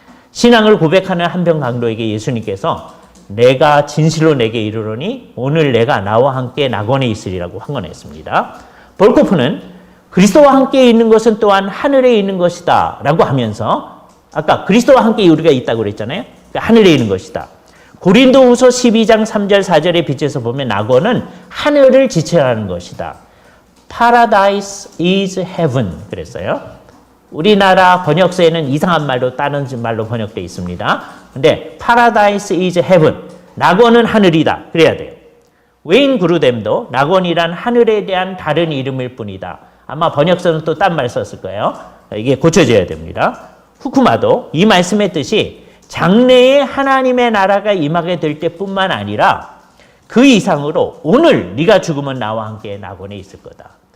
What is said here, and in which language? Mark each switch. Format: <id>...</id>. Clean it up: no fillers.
<ko>신앙을 고백하는 한병 강도에게 예수님께서 내가 진실로 내게 이르노니 오늘 내가 나와 함께 낙원에 있으리라고 황언했습니다. 볼코프는 그리스도와 함께 있는 것은 또한 하늘에 있는 것이다 라고 하면서 아까 그리스도와 함께 우리가 있다고 그랬잖아요. 그러니까 하늘에 있는 것이다. 고린도후서 12장 3절 4절의 빛에서 보면 낙원은 하늘을 지칭하는 것이다.</ko> <en>Paradise is heaven</en> <ko>그랬어요. 우리나라 번역서에는 이상한 말로 다른 말로 번역되어 있습니다.</ko> <en>근데 Paradise is heaven.</en> <ko>낙원은 하늘이다. 그래야 돼요. 웨인 그루뎀도 낙원이란 하늘에 대한 다른 이름일 뿐이다. 아마 번역서는 또 딴 말 썼을 거예요. 이게 고쳐져야 됩니다. 후쿠마도 이 말씀의 뜻이 장래에 하나님의 나라가 임하게 될 때뿐만 아니라 그 이상으로 오늘 네가 죽으면 나와 함께 낙원에 있을 거다.</ko>